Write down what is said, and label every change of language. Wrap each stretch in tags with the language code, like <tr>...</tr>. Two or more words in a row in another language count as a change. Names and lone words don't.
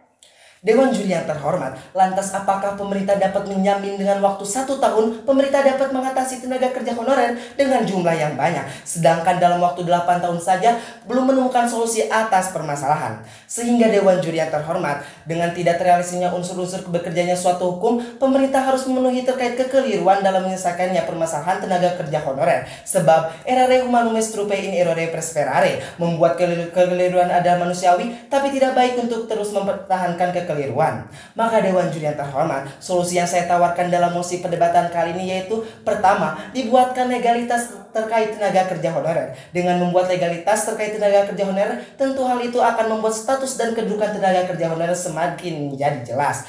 <id>Dewan Juri yang terhormat, lantas apakah pemerintah dapat menjamin dengan waktu 1 tahun pemerintah dapat mengatasi tenaga kerja honorer dengan jumlah yang banyak, sedangkan dalam waktu 8 tahun saja belum menemukan solusi atas permasalahan? Sehingga Dewan Juri yang terhormat, dengan tidak terrealisasinya unsur-unsur bekerjanya suatu hukum, pemerintah harus memenuhi terkait kekeliruan dalam menyelesaikannya permasalahan tenaga kerja honorer.</id> <la>Sebab errare humanum est trupe in errore perseverare,</la> <id>membuat kekeliruan adalah manusiawi tapi tidak baik untuk terus mempertahankan kekeliruan. Maka Dewan Juri yang terhormat, solusi yang saya tawarkan dalam mosi perdebatan kali ini yaitu: pertama, dibuatkan legalitas terkait tenaga kerja honorer. Dengan membuat legalitas terkait tenaga kerja honorer, tentu hal itu akan membuat status dan kedudukan tenaga kerja honorer semakin menjadi jelas.</id>